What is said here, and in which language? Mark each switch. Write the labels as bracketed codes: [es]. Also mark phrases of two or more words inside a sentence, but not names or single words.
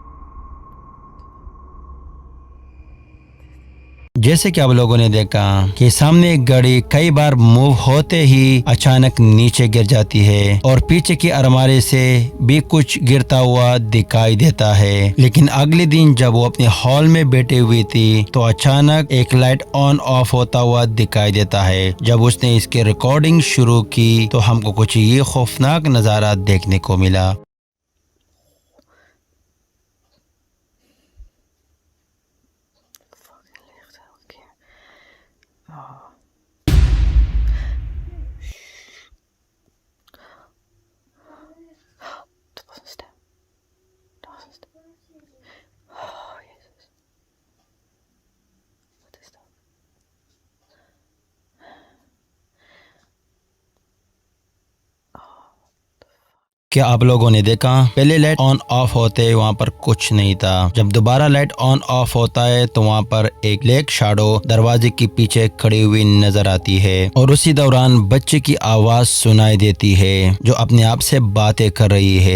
[hi] जैसे कि आप लोगों ने देखा कि सामने एक गाड़ी कई बार मूव होते ही अचानक नीचे गिर जाती है और पीछे की अलमारी से भी कुछ गिरता हुआ दिखाई देता है। लेकिन अगले दिन जब वो अपने हॉल में बैठी हुई थी तो अचानक एक [en] light on off [hi] होता हुआ दिखाई देता है। जब उसने इसकी रिकॉर्डिंग शुरू की तो हमको कुछ ये खौफनाक नज़ारा देखने को मिला। [nl] Fucking licht elke keer. Oh. Dat was een stem. Dat was een stem. Oh, Jezus. Wat is dat? [hi] क्या आप लोगों ने देखा पहले [en] light on off [hi] होते वहाँ पर कुछ नहीं था। जब दोबारा [en] light on off [hi] होता है तो वहाँ पर एक [en] black shadow [hi] दरवाजे के पीछे खड़ी हुई नजर आती है और उसी दौरान बच्चे की आवाज सुनाई देती है जो अपने आप से बातें कर रही है।